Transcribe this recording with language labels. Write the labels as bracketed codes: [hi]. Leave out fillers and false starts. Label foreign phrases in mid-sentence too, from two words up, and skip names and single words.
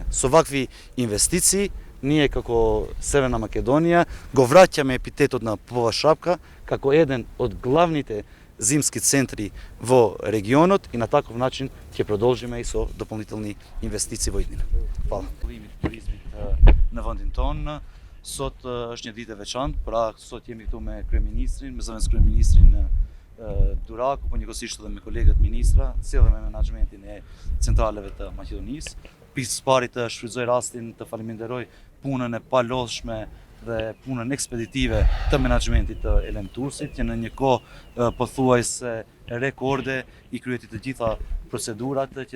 [mk] Со вакви инвестиции, ние како Северна Македонија го враќаме епитетот на Побола Шапка како еден од главните зимски центри во регионот и на таков начин ќе продолжиме и со дополнителни инвестиции во иднина. Фала. [sq] Навън тон, сот është një ditë e veçantë, pra sot jemi këtu me kryeministrin, me zëvendës kryeministrin Duraku, po njëkohësisht edhe me kolegët ministra, si edhe me menaxhmentin e centraleve të Maqedonisë. Pikës pari të shfrytëzoj rastin të faleminderoj punën e palodhshme dhe punën ekspeditive të menaxhmentit të Elem Tursit, që në një kohë pothuajse rekorde i kryeti të gjitha procedurat që